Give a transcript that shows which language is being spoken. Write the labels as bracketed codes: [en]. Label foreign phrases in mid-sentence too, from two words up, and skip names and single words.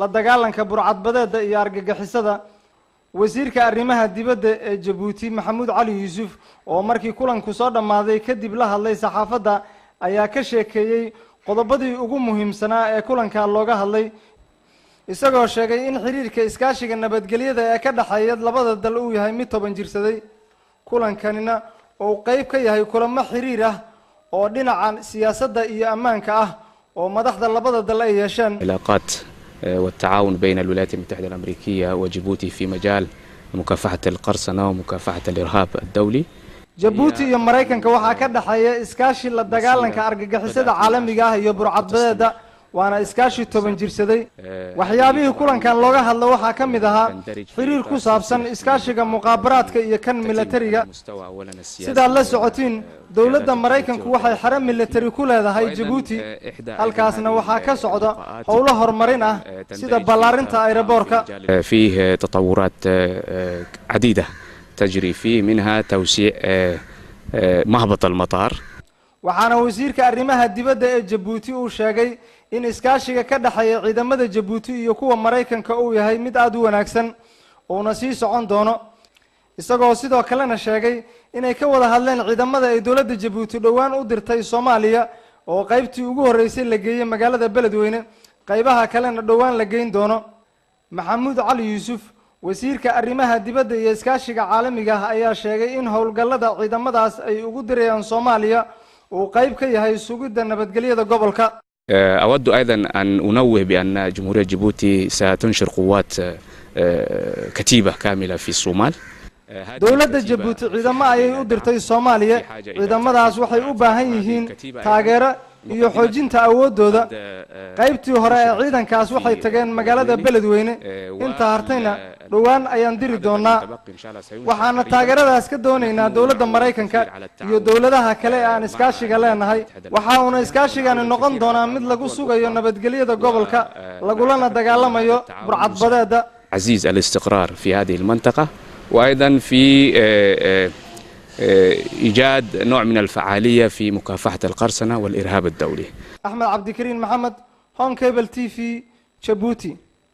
[so] dagaalanka burcadbadeeda iyo argagixisada wasiirka arrimaha dibadda ee Jabuuti Maxamuud Cali Yuusuf oo markii kulanku soo dhamaaday kadib la hadlay saxaafadda ayaa ka sheekeeyay qodobadii ugu muhiimsanaa ee kulanka looga hadlay isagoo sheegay in xiriirka iskaashiga nabadgelyada ee ka dhaxeeya labada dal uu yahay mid toban jirsaday kulankanina oo qayb ka yahay kulamo xiriir ah oo dhinacan siyaasadda iyo ammaanka ah oo madaxda labada dal ay yeesheen [ar] علاقات والتعاون بين الولايات المتحدة الأمريكية وجيبوتي في مجال مكافحة القرصنة ومكافحة الإرهاب الدولي. [so] Jabuuti iyo Mareykanka waxaa ka dhaxeeya iskaashi la dagaalanka argagixisada caalamiga ah iyo burcadbadeeda waana iskaashi toban jirsaday waxyaabihii kulankan looga hadlo waxaa ka mid ahaa xiriir ku saabsan iskaashiga muqaabaraadka iyo kan militariga sidaad la socotiin dowladda Mareykanku waxay xarun militari ku leedahay Jabuuti halkaasna waxaa ka socda howlo horumarin ah sida ballaarinta aeroboorka [ar] فيه تطورات عديدة تجري فيه منها توسيع مهبط المطار [so] waxaana wasiirka arrimaha dibadda ee Jabuuti uu sheegay in iskaashiga ka dhaxeeya ciidamada Jabuuti iyo kuwa Mareykanka uu yahay mid aad u wanaagsan oo na sii socon doono isagoo sidoo kalena sheegay inay ka wada hadleen ciidamada ay dawladda Jabuuti dhawaan u dirtay Soomaaliya oo qaybtii ugu horeysay la geeyay magaalada Beledweyne qaybaha kalena dhawaan la geyn doono Maxamuud Cali Yuusuf wasiirka arrimaha dibadda iyo iskaashiga caalamiga ah ayaa sheegay in howlgallada ciidamadaas ay ugu dirayaan Soomaaliya oo qayb ka yahay sugidda nabadgelyada gobolka [ar] أود أيضا أن أنوه بأن جمهورية جيبوتي ستنشر قوات كتيبة كاملة في الصومال. [so] dowladda Jabuuti ciidamo ayay u dirtay Soomaaliya ciidamadaas waxay u baahan yihiin taageero iyo xoojinta awoodooda qaybtii hore ee ciidankaas waxay tageen magaalada Beledweyne inta hartayna dhawaan ayaan diri doonaa waxaana taageeradaas ka doonaynaa dowladda Mareykanka iyo dowladaha kale ee aan iskaashiga leenahay waxa uu iskaashigani noqon doonaa mid lagu sugayo nabadgelyada gobolka lagulana dagaalamayo burcadbadeeda [ar] عزيز الاستقرار في هذه المنطقة وأيضا في إيجاد نوع من الفعالية في مكافحة القرصنة والإرهاب الدولي. أحمد عبد الكريم محمد هون كيبل تي في جيبوتي.